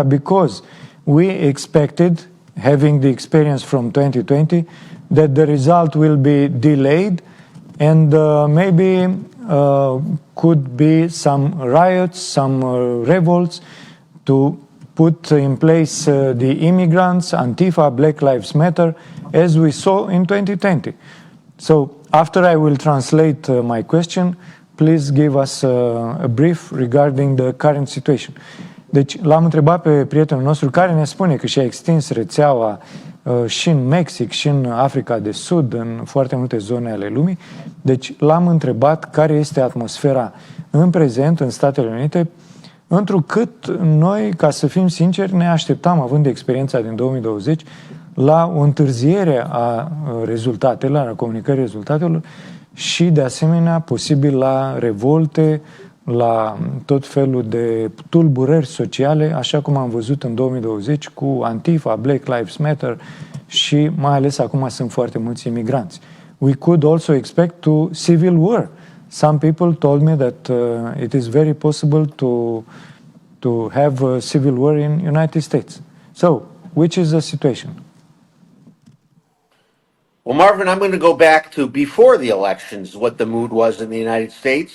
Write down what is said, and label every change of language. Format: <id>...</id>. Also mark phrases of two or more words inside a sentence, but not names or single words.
<en>Because we expected, having the experience from 2020, that the result will be delayed and maybe could be some riots, some revolts to put in place the immigrants, Antifa, Black Lives Matter, as we saw in 2020. So after I will translate my question, please give us a brief regarding the current situation.</en> <ro>Deci l-am întrebat pe prietenul nostru care ne spune că și-a extins rețeaua și în Mexic, și în Africa de Sud, în foarte multe zone ale lumii. Deci l-am întrebat care este atmosfera în prezent în Statele Unite, întrucât noi, ca să fim sinceri, ne așteptam, având experiența din 2020, la o întârziere a rezultatelor, a comunicării rezultatelor și, de asemenea, posibil la revolte, la tot felul de tulburări sociale, așa cum am văzut în 2020 cu Antifa, Black Lives Matter și mai ales acum sunt foarte mulți imigranți.</ro> <en>We could also expect to civil war. Some people told me that it is very possible to have a civil war in United States. So, which is the situation? Well, Marvin, I'm going to go back to before the elections, what the mood was in the United States.</en>